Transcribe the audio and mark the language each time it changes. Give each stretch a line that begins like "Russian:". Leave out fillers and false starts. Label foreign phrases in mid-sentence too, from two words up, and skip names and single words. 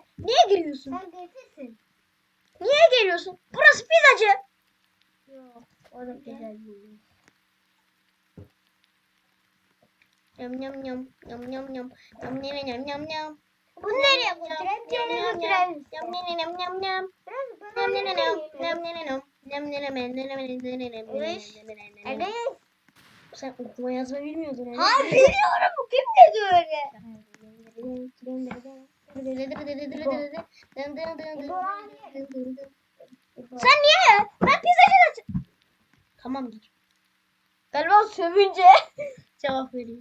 Turkish: Niye giriyorsun? Sen getirsin. Niye geliyorsun? Burası pizzacı. Yok. O da güzel değil. Yam yam yam yam yam yam yam yam yam yam yam. Bunu nereye götürelim? Nereye götürelim? Yam yam yam yam yam. Biraz Yam bana yam götürelim. yam yam yam. Yam yam yam. Sen okuma yazma bilmiyordun öyle. Hayır biliyorum. Kim dedi öyle? Sen niye? Ben pizzacı da... Tamam gir. Galiba sövünce cevap vereyim.